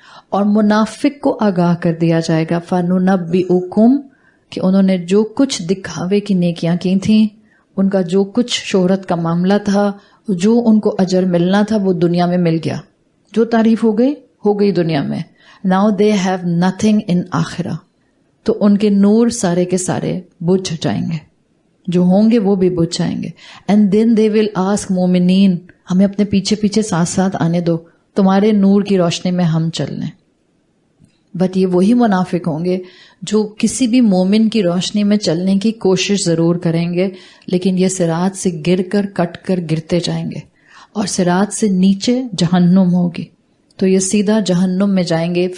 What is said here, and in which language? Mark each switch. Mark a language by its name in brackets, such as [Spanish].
[Urdu] اور منافق کو آگاہ کر دیا جائے گا [Arabic] فَنُنَبِّئُكُمْ، [Urdu] کہ انہوں نے جو کچھ دکھاوے کی نیکیاں کی تھیں، ان کا جو کچھ شہرت کا معاملہ تھا، جو ان کو اجر ملنا تھا وہ دنیا میں مل گیا، جو تعریف ہو گئی دنیا میں. [English] Now they have nothing in آخرہ. [Urdu] تو ان کے نور سارے کے سارے بجھ جائیں گے، جو ہوں گے وہ بھی بجھ جائیں گے. [English] And then they will ask [Urdu] مومنین، ہمیں اپنے پیچھے پیچھے ساتھ ساتھ آنے دو، تمہارے نور کی روشنی میں ہم چل لیں. بٹ یہ وہی منافق ہوں گے جو کسی بھی مومن کی روشنی میں چلنے کی کوشش ضرور کریں گے، لیکن یہ صراط سے گر کر کٹ کر گرتے جائیں گے، اور صراط سے نیچے جہنم ہوگی تو یہ سیدھا جہنم میں جائیں گے.